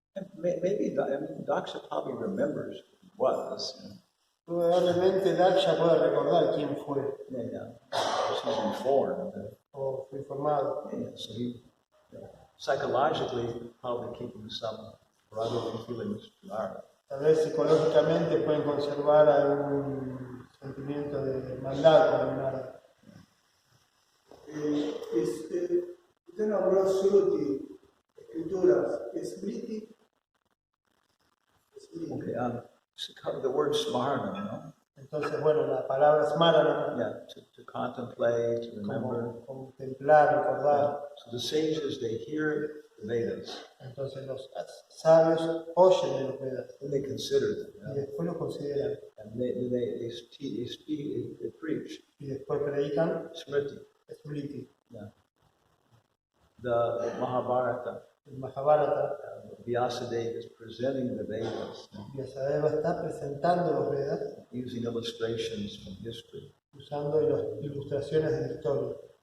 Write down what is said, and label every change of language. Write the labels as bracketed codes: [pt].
[en] And maybe Daksha probably remembers who he was. You know? [es] Probablemente Daksha pueda recordar quién fue [en] Yeah. Because he's informed. [es] o fue informado. [en] Yeah. So he psychologically probably keeping some brotherly feelings to Narada. [es] Tal vez psicológicamente pueden conservar algún sentimiento de maldad con Narada. usted nombró Shruti, escrituras, Smriti. [en] Okay. The word smarna, you know. [es] Entonces, bueno, la palabra smarana, [en] Yeah. To contemplate, to remember. [es] como contemplar, recordar. [en] So the sages, they hear the Vedas, [es] Entonces los sabios oyen de los Vedas [en] and they consider them. You [es] y [en] know? [es] después los consideran [en] And they speak, they preach. [es] y después predican [en] Smriti. [es] Smriti. [en] Yeah. The Mahabharata, [es] El Mahabharata, [en] Vyasadeva is presenting the Vedas, you know, [es] Vyasadeva está presentando los Vedas [en] using illustrations from history. [es] usando las ilustraciones de la historia.